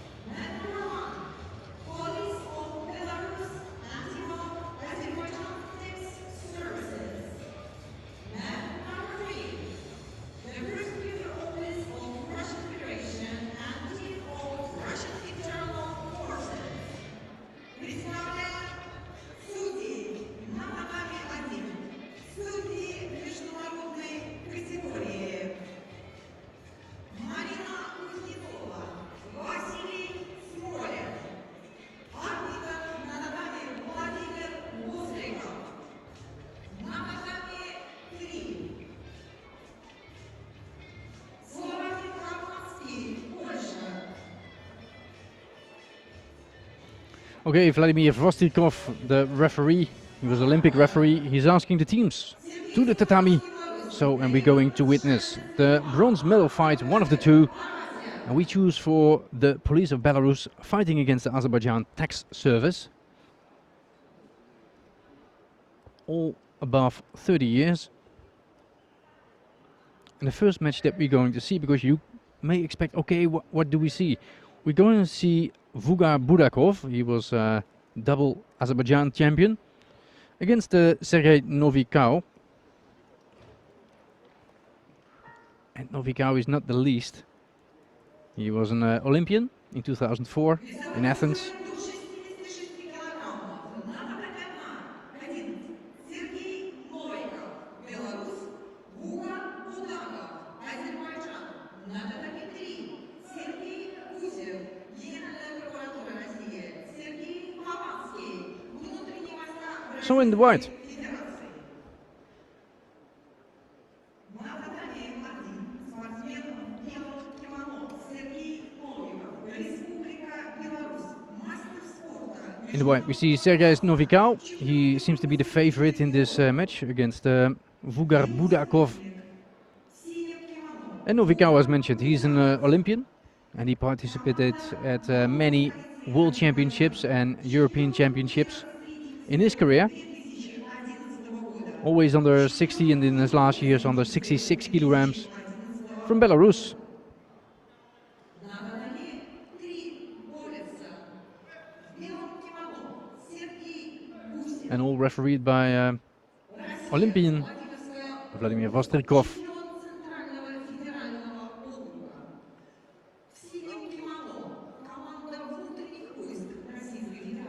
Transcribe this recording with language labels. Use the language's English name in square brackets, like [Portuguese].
[English] Number 1, Police of Belarus Anti-Azerbaijan Police Services. Number 3, the Prosecutor Office of Russian Federation and Chief of Russian Internal Forces. [Russian] Представляем судьи на татами 1, судьи международной категории. Марина Кузнецова, Василий Смолев, арбитр на татами Владимир Возриков, на татами 3, Славик Романский, Польша. [English] Okay, Vladimir Vostrikov, the referee, he was Olympic referee, he's asking the teams to the tatami. So, and we're going to witness the bronze medal fight, one of the two. And we choose for the police of Belarus fighting against the Azerbaijan tax service. All above 30 years. And the first match that we're going to see, because you may expect, okay, what do we see? We're going to see Vugar Budakov, he was double Azerbaijan champion, against Sergei Novikov. And Novikov is not the least. He was an Olympian in 2004 in Athens. [Russian] До 66 килограммов. На татами 1, Сергей Новиков, Беларусь, Vugar Budakov, Азербайджан. На татами 3, Сергей Гусев, Генеральная прокуратура России, Сергей Хованский, внутренние войска [English] So in the white, [Russian] Российской Федерации. На татами 1, спортсмен в белом кимоно, Сергей Новиков, Республика Беларусь, мастер спорта. [English] in the white we see Sergei Novikov. He seems to be the favorite in this match against Vugar Budakov. [Russian] Синим кимоно. [English] And Novikov, as mentioned, he's an Olympian and he participated at many world championships and European championships in his career. [Russian] 2011 года. [English] Always under 60 and in his last years under 66 kilograms from Belarus. [Russian] На татами 3 борется в белом кимоно Сергей Гусев. [English] And all refereed by Olympian Vladimir Vostrikov. [Russian] Чемпион Центрального федерального округа. В синем кимоно команда внутренних войск Российской Федерации.